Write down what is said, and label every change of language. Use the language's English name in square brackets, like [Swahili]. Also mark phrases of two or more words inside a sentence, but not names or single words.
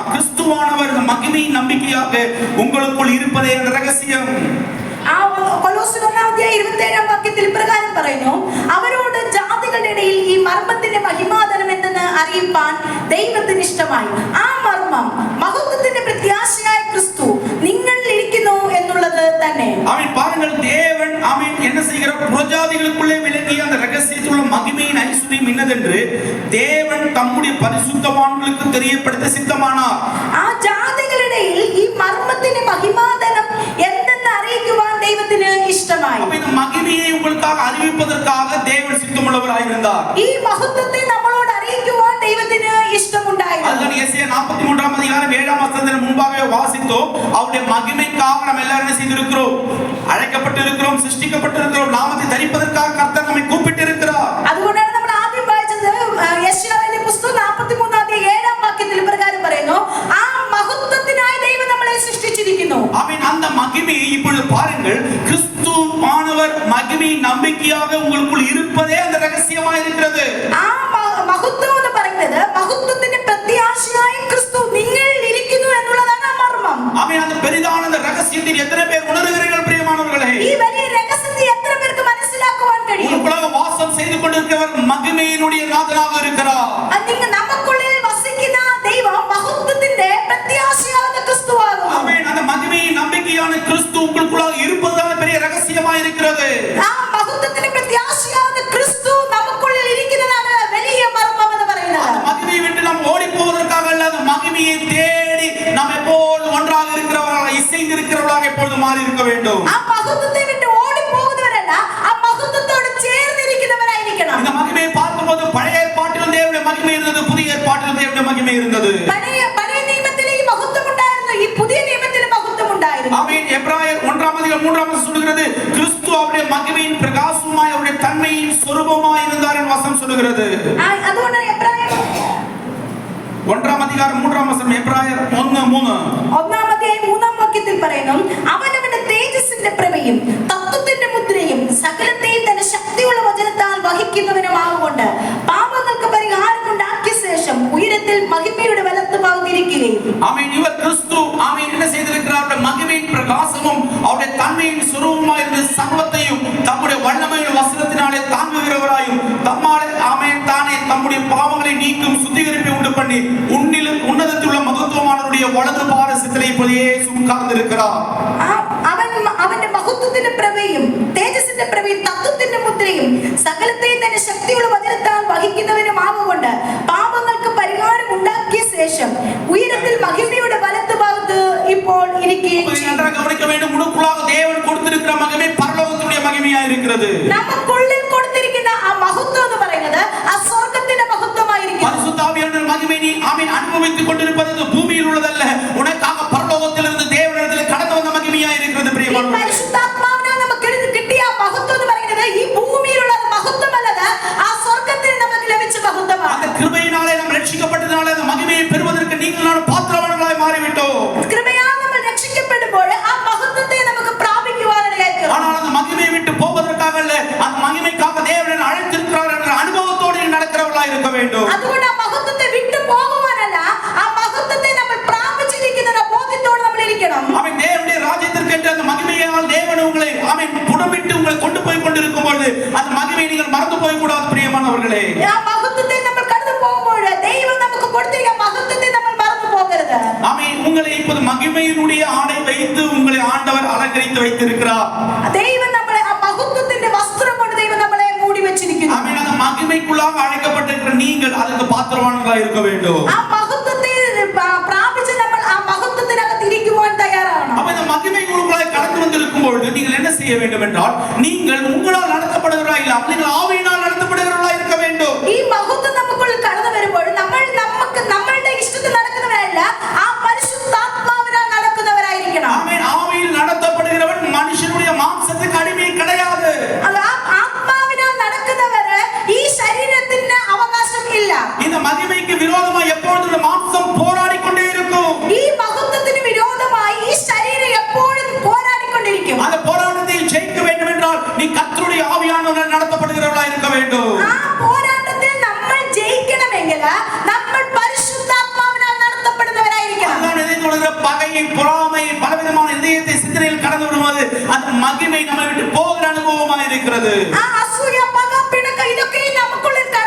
[Tamil] கிறிஸ்துவானவர் இந்த மகிமையின் நம்பிக்கையாக உங்களுக்குள் இருப்பதே அந்த ரகசியம். [Malayalam] ആ കൊലോസ്യർ 1-ാം അധ്യായം 27-ാം വാക്യത്തിൽ ഇപ്രകാരം പറയുന്നു, അവരോട് ജാതികൾ ജാതികളുടെ ഇടയിൽ ഈ മർമ്മത്തിന്റെ മഹിമാധനം എന്തെന്ന് അറിയിപ്പാൻ ദൈവത്തിന് ഇഷ്ടമായി. ആ മർമ്മം മഹത്വത്തിന്റെ പ്രത്യാശയായ ക്രിസ്തു നിങ്ങളിൽ ഇരിക്കുന്നു എന്നുള്ളത് തന്നെ. [Tamil] ஆமென். பாருங்கள், தேவன் ஆமென் என்ன செய்கிறார்? புறஜாதிகளுக்குள்ளே விளங்கிய அந்த ரகசியத்தில் உள்ள மகிமையின் ஐஸ்வர்யம் என்னதென்று தேவன் தம்முடைய பரிசுத்தவான்களுக்கு தெரியப்படுத்த சித்தமானார். [Malayalam] ആ ജാതികളിടയിൽ ഈ മർമ്മത്തിന്റെ മഹിമാധനം എന്തെന്ന് അറിയിക്കുവാൻ ദൈവത്തിന് ഇഷ്ടമായി. [Tamil] அப்ப இந்த மகிமையை உங்களுக்காக அறிவிப்பதற்காக தேவன் சித்தமுள்ளவராய் இருந்தார். [Malayalam] ഈ മഹത്വത്തെ നമ്മളോട് അറിയിക്കുവാൻ ദൈവത്തിന് ഇഷ്ടമുണ്ടായിരുന്നു. [Tamil] அதுதான் எசேயா 43ஆம் அதிகாரம் 7ஆம் வசனத்தின் முன்பாகவே வாசித்தோம். அவருடைய மகிமைக்காக நாம் எல்லாரும் என்ன செய்திருக்கிறோம்? அழைக்கப்பட்டிருக்கிறோம், சிருஷ்டிக்கப்பட்டிருக்கிறோம். நாமத்தை தரிப்பதற்காக கர்த்தர் நம்மை கூப்பிட்டிருக்கிறார். [Malayalam] അതുകൊണ്ടാണ് നമ്മൾ ആദ്യം വായിച്ചത് യെശയ്യാവിന്റെ പുസ്തകം 43-ാം അധ്യായം 7-ാം വാക്യത്തിൽ പ്രകാരം പറയുന്നു, ആ മഹത്വത്തിനായി ദൈവം നമ്മളെ സൃഷ്ടിച്ചിരിക്കുന്നു. [Tamil] ஆமென். அந்த மகிமையை இப்பொழுது பாருங்கள், கிறிஸ்துவானவர் மகிமை நம்பிக்கையாக உங்களுக்குள் இருப்பதே அந்த ரகசியமாய் இருக்கிறது. [Malayalam] ആ മഹത്വം എന്ന് പറയുന്നത് മഹത്വത്തിന്റെ പ്രത്യാശയായ ക്രിസ്തു നിങ്ങളിൽ ഇരിക്കുന്നു എന്നുള്ളതാണ് ആ മർമ്മം. [Tamil] ஆமென். அந்த பெரிதான அந்த ரகசியத்தை எத்தனை பேர் உணர்கிறீர்கள் பிரியமானவர்களே? [Malayalam] ഈ വലിയ രഹസ്യത്തെ എത്ര പേർക്ക് മനസ്സിലാക്കുവാൻ കഴിയും? [Tamil] உங்களுக்குள்ளாக வாசம் செய்து கொண்டிருக்கிறவர் மகிமையினுடைய நாதனாக இருக்கிறார். [Malayalam] നമുക്കുള്ളിൽ വസിക്കുന്ന ദൈവം മഹത്വത്തിന്റെ പ്രത്യാശയായ ക്രിസ്തുവാകുന്നു. [Tamil] ஆமென். அந்த மகிமையின் நம்பிக்கையான கிறிஸ்து உங்களுக்குள்ளாக இருப்பதுதான் பெரிய ரகசியமாய் இருக்கிறது. [Malayalam] ആ മഹത്വത്തിന്റെ പ്രത്യാശയായ ക്രിസ്തു നമുക്കുള്ളിൽ ഇരിക്കുന്നതാണ് വലിയ മർമ്മം എന്ന് പറയുന്നത്. [Tamil] அந்த மகிமையை விட்டு நாம் ஓடி போவதற்காக அல்ல, அந்த மகிமையை தேடி நாம் எப்போதும் ஒன்றாக இருக்கிறவர்களாக, இசைந்து இருக்கிறவர்களாக எப்பொழுதும் மாறி இருக்க வேண்டும். [Malayalam] ആ മഹത്വത്തെ വിട്ട് ഓടി പോകുന്നവരല്ല, ആ മഹത്വത്തോട് ചേർന്നിരിക്കുന്നവരായിരിക്കണം. [Tamil] இந்த மகிமையை பார்க்கும்போது பழைய ஏற்பாட்டிலும் தேவனுடைய மகிமை இருந்தது, புதிய ஏற்பாட்டிலும் தேவனுடைய மகிமை இருந்தது. [Malayalam] പഴയ നിയമത്തിൽ ഈ മഹത്വം ഉണ്ടായിരുന്നു, ഈ പുതിയ നിയമത്തിൽ മഹത്വം ഉണ്ടായിരുന്നു. [Tamil] ஆமென். எபிரேயர் 1ஆம் அதிகாரம் 3ஆம் வசனம் சொல்கிறது, கிறிஸ்து அவருடைய மகிமையின் பிரகாசமாய் அவருடைய தன்மையின் சொரூபமாய் இருந்தார் என்று வசனம் சொல்கிறது. [Malayalam] അതുകൊണ്ടാണ് എബ്രായർ [Tamil] 1ஆம் அதிகாரம் 3ஆம் வசனம், எபிரேயர் 1:3. [Malayalam] 1-ാം അധ്യായം 3-ാം വാക്യത്തിൽ പറയുന്നു, അവനവന്റെ തേജസ്സിന്റെ പ്രഭയും തത്വത്തിന്റെ മുദ്രയും സകലത്തെയും തന്റെ ശക്തിയുള്ള വചനത്താൽ വഹിക്കുന്നവനുമാകൊണ്ട് പാപങ്ങൾക്ക് പരിഹാരം ഉണ്ടാക്കിയ ശേഷം ഉയരത്തിൽ മഹിമയുടെ വലത്തുഭാഗത്തിരിക്കുകയും. [Tamil] ஆமென். இவர் கிறிஸ்து ஆமென் என்ன செய்திருக்கிறார்? அவருடைய மகிமையின் பிரகாசமும் அவருடைய தன்மையின் சுரூபமாய் இருந்த சர்வத்தையும் தம்முடைய வல்லமையின் வசனத்தினாலே தாங்குகிறவராயும் தம்மாலே ஆமென் தானே தம்முடைய பாவங்களை நீக்கும் சுத்திகரிப்பை உண்டு பண்ணி உன்னதத்தில் உள்ள மகத்துவமானவருடைய வலது பாரசத்திலே இப்போதே உட்கார்ந்திருக்கிறார். [Malayalam] അവന്റെ മഹത്വത്തിന്റെ പ്രഭയും തേജസ്സിന്റെ പ്രഭയും തത്വത്തിന്റെ മുദ്രയും സകലത്തെയും തന്റെ ശക്തിയുള്ള വചനത്താൽ വഹിക്കുന്നവനുമാകൊണ്ട് പാപങ്ങൾക്ക് പരിഹാരം ഉണ്ടാക്കിയ ശേഷം ഉയരത്തിൽ മഹിമയുടെ വലത്തുഭാഗത്ത് ഇപ്പോൾ ഇരിക്കുകയും [Tamil] நன்றாக கவனிக்க வேண்டும். உனக்குள்ளாக தேவன் கொடுத்திருக்கிற மகிமை பரலோகத்துடைய மகிமையா இருக்கிறது. [Malayalam] നമുക്കുള്ളിൽ കൊടുത്തിരിക്കുന്ന ആ മഹത്വം എന്ന് പറയുന്നത് ആ സ്വർഗ്ഗത്തിന്റെ മഹത്വമായിരിക്കും. [Tamil] பரிசுத்த ஆவியானவர் மகிமை நீ ஆமென் அனுபவித்துக் கொண்டிருப்பது பூமியில் உள்ளதல்ல, உனக்காக பரலோகத்திலிருந்து தேவனிடத்தில் கடந்து வந்த மகிமையா இருக்கிறது. பிரியமானவர்களே, [Malayalam] പരിശുദ്ധാത്മാവിനാൽ നമുക്ക് കിട്ടിയ ആ മഹത്വം എന്ന് പറയുന്നത് ഈ ഭൂമിയിലുള്ള മഹത്വമല്ലത്, ആ സ്വർഗ്ഗത്തിൽ നമുക്ക് ലഭിച്ച മഹത്വമാണ്. [Tamil] அந்த கிருபையினாலே நாம் ரட்சிக்கப்பட்டதனால அந்த மகிமையை பெறுவதற்கு நீங்கள் நான் பாத்திரவான்களாய் மாறிவிட்டோம். [Malayalam] കൃപയാൽ നമ്മൾ രക്ഷിക്കപ്പെടുമ്പോൾ ആ മഹത്വത്തെ നമുക്ക് പ്രാപിക്കുവാനിടയായി. [Tamil] ஆனால் அந்த மகிமையை விட்டு போவதற்காக அல்ல, அந்த மகிமைக்காக தேவன் அழைத்திருக்கிறார் என்ற அனுபவத்தோடு நடக்கிறவர்களாய் இருக்க வேண்டும். [Malayalam] അതുകൊണ്ട് ആ മഹത്വത്തെ വിട്ടു പോകുവാനല്ല, ആ മഹത്വത്തെ നമ്മൾ പ്രാപിച്ചിരിക്കുന്ന ബോധ്യത്തോടെ നമ്മൾ ഇരിക്കണം. [Tamil] அவன் தேவனுடைய ராஜ்யத்திற்கு என்று அந்த மகிமையால் தேவன் உங்களை அவன் புடமிட்டு உங்களை கொண்டு போய் கொண்டிருக்கும் பொழுது அந்த மகிமையை நீங்கள் மறந்து போய் கூடாது. பிரியமானவர்களே, [Malayalam] ആ മഹത്വത്തെ നമ്മൾ കടന്നു പോകുമ്പോൾ ദൈവം നമുക്ക് കൊടുത്തിരിക്കുന്ന മഹത്വത്തെ നമ്മൾ മറന്നു പോകരുത്. [Tamil] அவன் உங்களை இப்போது மகிமையினுடைய ஆடை வைத்து உங்களை ஆண்டவர் அலங்கரித்து வைத்திருக்கிறார். [Malayalam] ദൈവം നമ്മളെ ആ മഹത്വത്തിന്റെ വസ്ത്രം കൊണ്ട് ദൈവം നമ്മളെ മൂടി വെച്ചിരിക്കുന്നു. [Tamil] அவன் அந்த மகிமைக்குள்ளாக அழைக்கப்பட்டிருக்கிற நீங்கள் அதுக்கு பாத்திரவான்களாய் இருக்க வேண்டும். [Malayalam] ആ മഹത്വത്തെ പ്രാപിച്ച് നമ്മൾ ആ മഹത്വത്തിനകത്ത് ഇരിക്കുവാൻ തയ്യാറാണ്. [Tamil] அப்ப இந்த மகிமை உங்களுக்குள்ளாய் கடந்து வந்திருக்கும் பொழுது நீங்கள் என்ன செய்ய வேண்டும் என்றால், நீங்கள் உங்களால் நடத்தப்படுகிறவர்களாய் இல்லாமல் நீங்கள் ஆவியினால் நடத்தப்படுகிறவர்களாய் இருக்க வேண்டும். [Malayalam] ഈ മഹത്വം നമുക്കുള്ളിൽ കടന്നു വരുമ്പോൾ നമ്മളുടെ ഇഷ്ടത്തിൽ നടക്കുന്നവരല്ല, ആ പരിശുദ്ധാത്മാവിനാൽ നടക്കുന്നവരായിരിക്കണം. [Tamil] ஆமென். ஆவியில் நடத்தப்படுகிறவன் மனுஷனுடைய மாம்சத்துக்கு அடிமை கிடையாது. [Malayalam] ആത്മാവിനാൽ നടക്കുന്നവര് ഈ ശരീരത്തിന് അവകാശം ഇല്ല. [Tamil] இந்த மகிமைக்கு விரோதமாக எப்பொழுதும் இந்த மாம்சம் போராடி கொண்டே இருக்கும். [Malayalam] ഈ മഹത്വത്തിന് വിരോധമായി ഈ ശരീരം എപ്പോഴും പോരാടിക്കൊണ്ടിരിക്കും. [Tamil] அந்த போராட்டத்தை ஜெயிக்க வேண்டும் என்றால் நீ கர்த்தருடைய ஆவியானவரால் நடத்தப்படுகிறவர்களாய் இருக்க வேண்டும். [Malayalam] ആ പോരാട്ടത്തിൽ നമ്മൾ ജയിക്കണമെങ്കിൽ നമ്മൾ പരിശുദ്ധാത്മാവിനാൽ നടത്തപ്പെടുന്നവരായിരിക്കണം. [Tamil] அதான் இதை தொடர்கிற பகையை, பொறாமை, பலவிதமான இதயத்தை சிந்தனையில் கடந்து விடுவது அந்த மகிமை நம்மை விட்டு போகிற அனுபவமாக இருக்கிறது. [Malayalam] ആ അസൂയ, പക, പിണക്കം ഇതൊക്കെ നമുക്കുള്ള